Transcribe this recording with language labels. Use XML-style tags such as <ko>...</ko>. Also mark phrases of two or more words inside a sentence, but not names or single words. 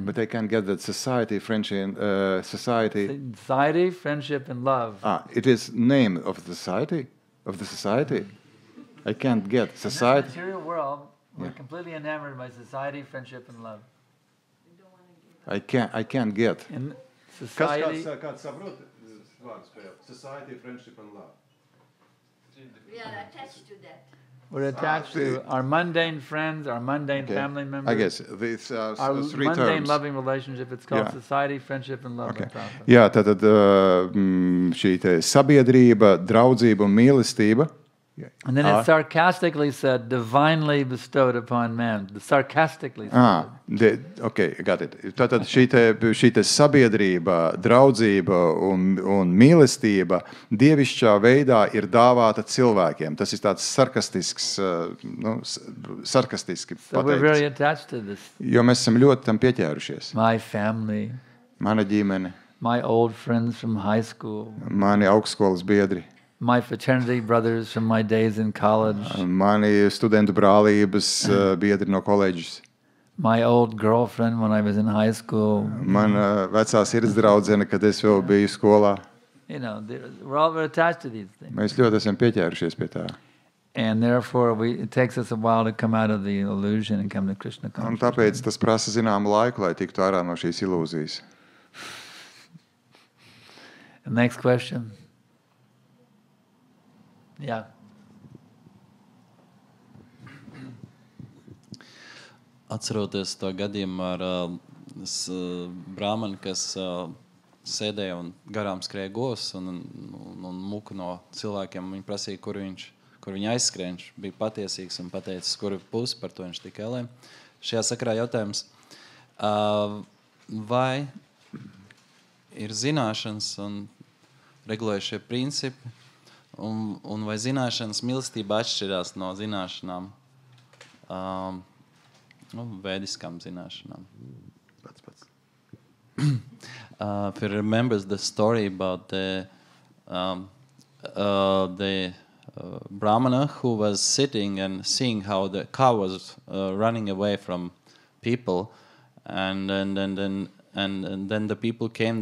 <en>But I can't get that society, friendship, society. Society, friendship, and love. It is name of the society? I can't get In society. this material world, we're completely enamored by society, friendship, and love. I can't get. In society,</en> <lv>Kāds saprot vārdu spēli?</lv> <en>Society, friendship and love. We are attached to that. we're attached to our mundane friends, our mundane family members. I guess these are Our three mundane terms. loving relationship, it's called Yeah. society, friendship, and love. Okay. by Prabhupada.</en> <lv>Jā, tātad šī te sabiedrība, draudzība un mīlestība.</lv> <en>And then it's sarcastically said, divinely bestowed upon man. Sarcastically said. Okay, got it.</en> <lv>Tātad šī te sabiedrība, draudzība un mīlestība dievišķā veidā ir dāvāta cilvēkiem. Tas ir tāds sarkastiski</lv> <en>So we're very</en> <lv>pateikts.</lv> <en>attached to this.</en> <lv>Jo mēs esam ļoti tam pieķērušies.</lv> <en>My family,</en> <lv>Mana ģimene,</lv> <en>my old friends from high school,</en> <lv>mani augstskolas biedri,</lv> <en>my fraternity brothers from my days in college,</en> <lv>mani studentu brālības biedri no koledžas,</lv> <en>my old girlfriend when I was in high school.</en> <lv>mana vecā sirds draudzene, kad es vēl biju skolā.</lv> <en>You know, we're all very attached to these things.</en> <lv>Mēs ļoti esam pieķērušies pie tā.</lv> <en>And therefore, it takes us a while to come out of the illusion and come to Krishna</en> <lv>Un</lv> <en>consciousness.</en> <lv>tāpēc tas prasa zināmu laiku, lai tiktu ārā no šīs ilūzijas.</lv> <en>The next question. Yeah.</en> <lv>Atceroties to gadījumu ar brāmani, kas sēdēja un garām skrēja govs un muku no cilvēkiem. Viņi prasīja, kur viņi aizskrēja. Viņš bija patiesīgs un pateicis, kuru pusi par to viņš tika ēlē. Šajā sakarā jautājums, vai ir zināšanas un regulējušie principi, un vai zināšanas mīlestība atšķirās no zināšanām vēdiskām zināšanām.</lv> <en>If you remembers the story about the Brahmana who was sitting and seeing how the cow was running away from people, and then the people came.</en>